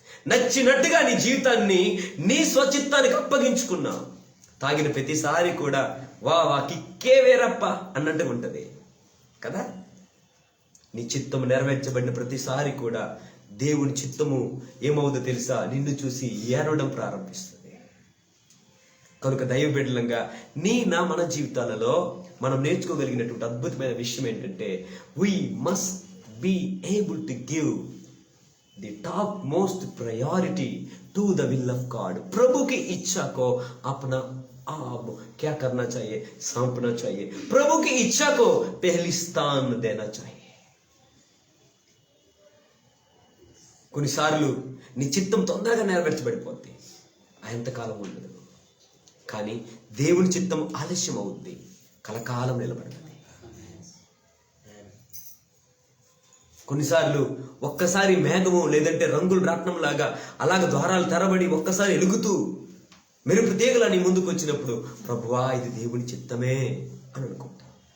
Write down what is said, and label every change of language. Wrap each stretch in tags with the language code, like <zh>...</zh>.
<te>నచ్చినట్టుగా నీ జీవితాన్ని నీ స్వచిత్తానికి అప్పగించుకున్నావు. తాగిన ప్రతిసారి కూడా వా కిక్కే వేరప్ప అన్నట్టుగా ఉంటది కదా. నీ చిత్తము నెరవేర్చబడిన ప్రతిసారి కూడా దేవుని చిత్తము ఏమవుతుందో తెలుసా? నిన్ను చూసి ఏడవడం ప్రారంభిస్తుంది. కనుక దైవ బిడ్డలంగా మన జీవితాలలో మనం నేర్చుకోగలిగినటువంటి అద్భుతమైన విషయం ఏంటంటే</te> <en>we must be able to give the top most priority to the will of God.</en> <hi>प्रभु की इच्छा को अपना आप क्या करना चाहिए? सौंपना चाहिए. प्रभु की इच्छा को पहली स्थान देना चाहिए.</hi> <te>కొన్నిసార్లు నీ చిత్తం తొందరగా నెరవేర్చబడిపోద్ది, ఎంతకాలం ఉండదు. కానీ దేవుని చిత్తం ఆలస్యం అవుద్ది, కలకాలం నిలబడుతుంది. కొన్నిసార్లు ఒక్కసారి మేఘము లేదంటే రంగుల రాట్నం లాగా అలాగ ద్వారాలు తెరబడి ఒక్కసారి ఎలుగుతూ మెరుపు తీగల నీ ముందుకు వచ్చినప్పుడు ప్రభువా ఇది దేవుని చిత్తమే అని అనుకుంటా.</te>